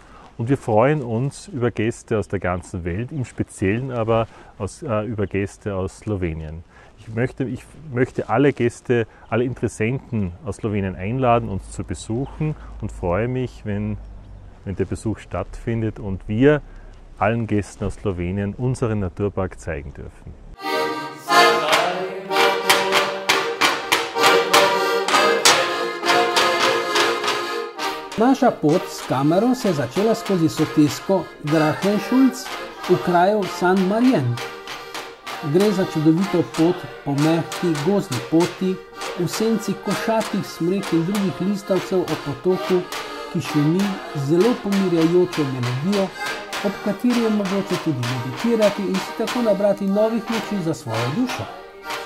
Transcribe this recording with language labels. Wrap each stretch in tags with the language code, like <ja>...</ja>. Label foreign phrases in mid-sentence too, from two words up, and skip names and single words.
<de>Und wir freuen uns über Gäste aus der ganzen Welt, im Speziellen aber über Gäste aus Slowenien. Ich möchte alle Gäste, alle Interessenten aus Slowenien einladen, uns zu besuchen und freue mich, wenn der Besuch stattfindet und wir allen Gästen aus Slowenien unseren Naturpark zeigen dürfen.</de> <sl>Naša pot s kamero se je začela skozi sotesko Drachenschulz v kraju St. Marien. Gre za čudovito pot po mehki gozdni poti, v senci košatih smrek in drugih listavcev ob potoku, ki šumi z zelo pomirjajočo melodijo, ob kateri je mogoče tudi meditirati in si tako nabrati novih moči za svojo dušo.</sl>